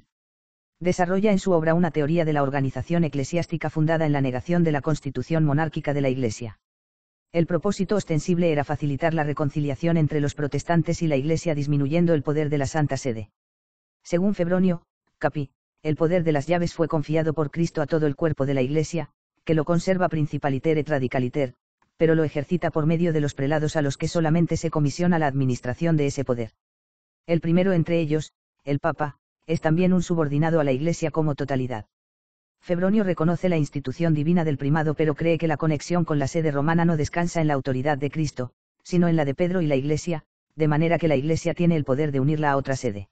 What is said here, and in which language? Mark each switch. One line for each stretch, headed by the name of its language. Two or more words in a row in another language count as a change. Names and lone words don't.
Spanish: Desarrolla en su obra una teoría de la organización eclesiástica fundada en la negación de la constitución monárquica de la Iglesia. El propósito ostensible era facilitar la reconciliación entre los protestantes y la Iglesia disminuyendo el poder de la Santa Sede. Según Febronio, Capi, el poder de las llaves fue confiado por Cristo a todo el cuerpo de la Iglesia, que lo conserva
Latin: principaliter et radicaliter,
Spanish: pero lo ejercita por medio de los prelados a los que solamente se comisiona la administración de ese poder. El primero entre ellos, el Papa, es también un subordinado a la Iglesia como totalidad. Febronio reconoce la institución divina del primado pero cree que la conexión con la sede romana no descansa en la autoridad de Cristo, sino en la de Pedro y la Iglesia, de manera que la Iglesia tiene el poder de unirla a otra sede.